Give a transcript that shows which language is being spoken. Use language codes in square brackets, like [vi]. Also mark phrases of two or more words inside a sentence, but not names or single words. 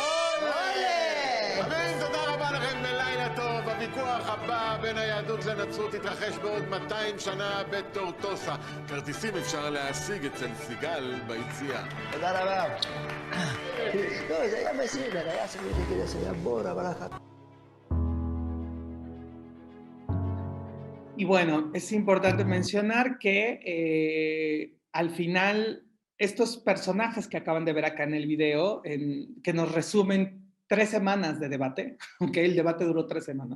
[he] חברים, תודה רבה לכם ולילה טוב. הוויכוח הבא בין היהדות לנצרות יתרחש בעוד 200 שנה בטורטוסה. כרטיסים אפשר להשיג אצל סיגל ביציאה. תודה רבה. לא, זה היה בסדר, היה צריך להגיד, זה היה בור, אבל אחת. [es] Y bueno, es importante mencionar que al final estos personajes que acaban de ver acá en el video, que nos resumen 3 semanas de debate, okay, el debate duró 3 semanas.